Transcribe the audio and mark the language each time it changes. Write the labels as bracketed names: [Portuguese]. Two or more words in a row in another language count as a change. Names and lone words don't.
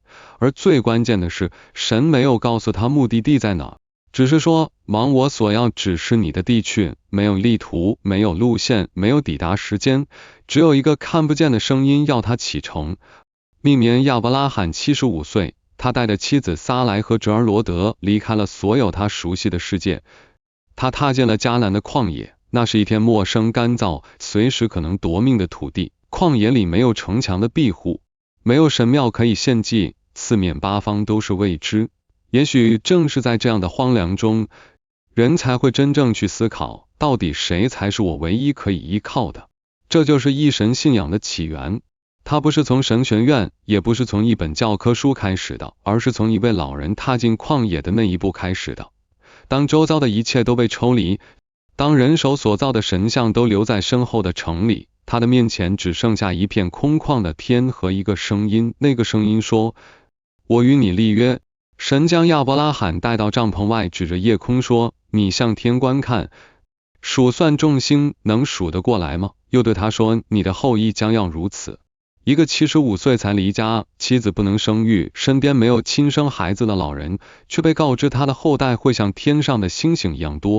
[Chinese] 而最關鍵的是，神沒有告訴他目的地在哪，只是說往我所要指示你的地去，沒有地圖，沒有路線，沒有抵達時間，只有一個看不見的聲音要他啟程。翌年亞伯拉罕75歲，他帶着妻子撒萊和侄兒羅德離開了所有他熟悉的世界，他踏進了迦南的曠野。那是一片陌生、乾燥、隨時可能奪命的土地。曠野裡沒有城牆的庇護，沒有神廟可以獻祭，四面八方都是未知。也許正是在這樣的荒涼中，人才會真正去思考，到底誰才是我唯一可以依靠的。這就是一神信仰的起源。它不是從神學院，也不是從一本教科書開始的，而是從一位老人踏進曠野的那一步開始的。當周遭的一切都被抽離，當人手所造的神像都留在身後的城裡，他的面前只剩下一片空曠的天和一個聲音。那個聲音說：“我與你立約。”神將亞伯拉罕帶到帳篷外，指着夜空說：“你向天觀看，數算眾星，能數得過來嗎？”又對他說：“你的後裔將要如此。” 一個75歲才離家，妻子不能生育，身邊沒有親生孩子的老人，卻被告知他的後代會像天上的星星一樣多。